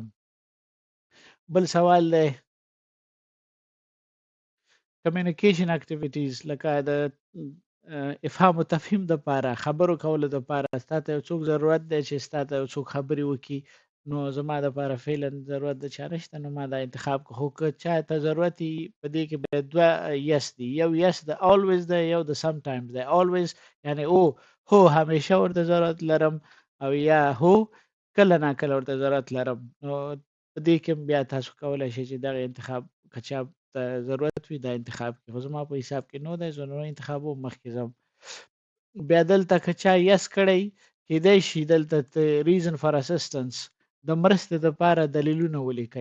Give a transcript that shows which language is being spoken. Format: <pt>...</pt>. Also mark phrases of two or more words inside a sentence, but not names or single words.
<ps>بل سوال دی</ps> <en>communication activities,</en> <ps>لکه د افهام او تفهیم دپاره، خبرو کولو دپاره ستا ته یو څوک ضرورت دی چې ستا ته یو څوک خبرې وکړي، نو زما دپاره فعلا ضرورت د چا نشته، نو ما دا انتخاب کړو. خو که چا ته ضرورت وي په دې کې باید دوه یس دي، یو یس د always دی، یو د sometimes دی. always یعنی او هو همیشه ورته ضرورت لرم، او یا هو کله ناکله ورته ضرورت لرم. نو په دې کې بیا تاسو کولی شئ چې دغه انتخاب که چا ته ضرورت وي دا انتخاب کړي، خو زما په حساب کې نو دی، زه نو انتخابوم. مخکې ځم. بیا دلته که چا یس کړی کېدای شي دلته</ps> <en>reason for assistance</en> <ps>د مرستې دپاره دلیلونه ولیکئ.</ps>